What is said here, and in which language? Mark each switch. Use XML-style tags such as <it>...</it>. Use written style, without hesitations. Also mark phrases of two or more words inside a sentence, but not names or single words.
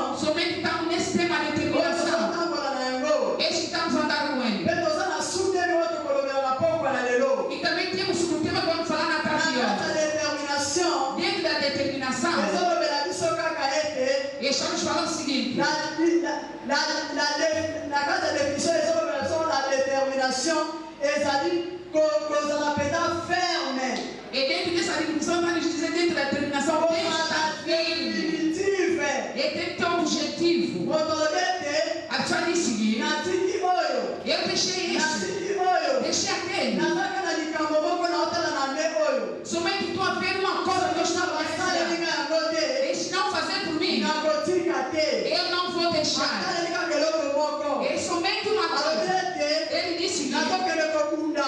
<pt>somente estamos nesse tema de</pt> <ln>oyo</ln> <pt>determinação.</pt> <ln>tozotambola na yango</ln> <pt>Esse que estamos a andar com ele.</pt> <ln>mpe toza na sutemi oyo tokolobela na pokwa na lelo</ln> <pt>E também temos um tema que vamos falar na na tarde de</pt> <ln>kati ya</ln> <pt>hoje. détermination Dentro da determinação,</pt> <ln>ezolobela biso kaka ete</ln> <pt>estamos falando o seguinte.</pt> <ln>na kati ya définition ezolobela biso</ln> <fr>la détermination</fr> <ln>ezali kozala mpenza ferme</ln> <pt>E dentro dessa definição, vai nos dizer dentro da determinação, tem que</pt> <ln>kozala</ln> <pt>estar firme. definitive E tem que ter um objetivo.</pt> <ln>motolobi ete</ln> <pt>A pessoa diz o seguinte,</pt> <ln>natiki oyo</ln> <pt>eu deixei isso,</pt> <ln>natiki oyo</ln> <pt>deixei aquele.</pt> <ln>nazaka na likambo moko na otala na nde oyo</ln> <pt>Somente tu a ver uma coisa que eu estava fazendo.</pt> <ln>asalinga yango te</ln> <pt>E se não fazer por mim,</pt> <ln>nakotika te</ln> <pt>eu não vou deixar.</pt> <ln>asalinga eloko moko</ln> <pt>É somente uma</pt> <ln>alobi</ln> <pt>coisa.</pt> <ln>ete</ln> <pt>Ele disse que</pt> <ln>nazokende</ln>